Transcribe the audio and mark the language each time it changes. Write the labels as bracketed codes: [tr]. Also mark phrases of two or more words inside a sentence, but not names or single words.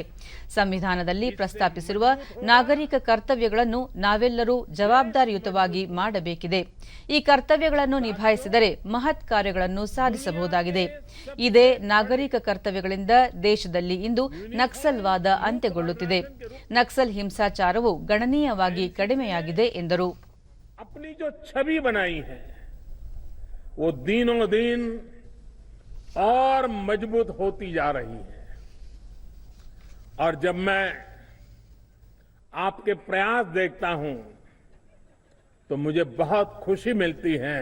[kn] ಸಂವಿಧಾನದಲ್ಲಿ ಪ್ರಸ್ತಾಪಿಸಿರುವ ನಾಗರಿಕ ಕರ್ತವ್ಯಗಳನ್ನು ನಾವೆಲ್ಲರೂ ಜವಾಬ್ದಾರಿಯುತವಾಗಿ ಮಾಡಬೇಕಿದೆ. ಈ ಕರ್ತವ್ಯಗಳನ್ನು ನಿಭಾಯಿಸಿದರೆ ಮಹತ್ ಕಾರ್ಯಗಳನ್ನು ಸಾಧಿಸಬಹುದಾಗಿದೆ. ಇದೇ ನಾಗರಿಕ ಕರ್ತವ್ಯಗಳಿಂದ ದೇಶದಲ್ಲಿ ಇಂದು ನಕ್ಸಲ್ವಾದ ಅಂತ್ಯಗೊಳ್ಳುತ್ತಿದೆ. ನಕ್ಸಲ್ ಹಿಂಸಾಚಾರವು ಗಣನೀಯವಾಗಿ ಕಡಿಮೆಯಾಗಿದೆ ಎಂದರು. [hi] अपनी जो छवि बनाई है वो दिनों दिन और मजबूत होती जा रही है और जब मैं आपके प्रयास देखता हूं तो मुझे बहुत खुशी मिलती है.